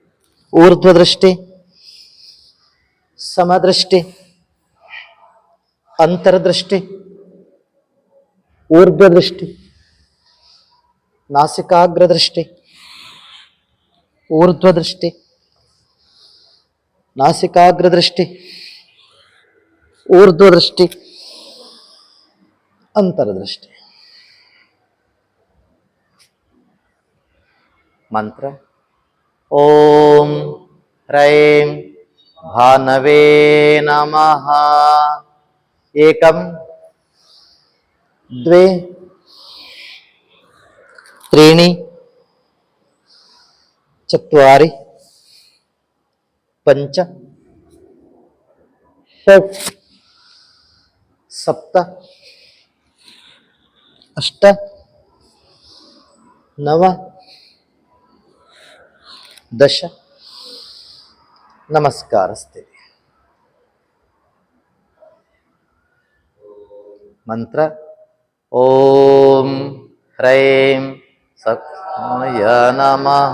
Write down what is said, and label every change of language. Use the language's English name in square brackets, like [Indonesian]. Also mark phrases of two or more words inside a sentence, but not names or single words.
[Sanskrit] ಊರ್ಧ್ವದೃಷ್ಟಿ, ಸಮದೃಷ್ಟಿ, ಅಂತರದೃಷ್ಟಿ, ಊರ್ಧ್ವದೃಷ್ಟಿ, ನಾಸಿಕಾಗ್ರದೃಷ್ಟಿ, ಊರ್ಧ್ವದೃಷ್ಟಿ, ನಾಸಿಕಾಗ್ರದೃಷ್ಟಿ, ಊರ್ಧ್ವದೃಷ್ಟಿ, ಅಂತರದೃಷ್ಟಿ. ಮಂತ್ರ ಓಂ ಹ್ರೈಂ ಭಾನವೇ ನಮಃ. ಏಕಂ ದ್ವೇ ತ್ರೀಣಿ ಚತ್ವಾರಿ ಪಂಚ ಷಟ್ ಸಪ್ತ ಅಷ್ಟ ನವ ದಶ. ನಮಸ್ಕಾರಸ್ತೆ. ಮಂತ್ರ ಓಂ ಹ್ರೈಂ ಸತ್ಯ ನಮಃ.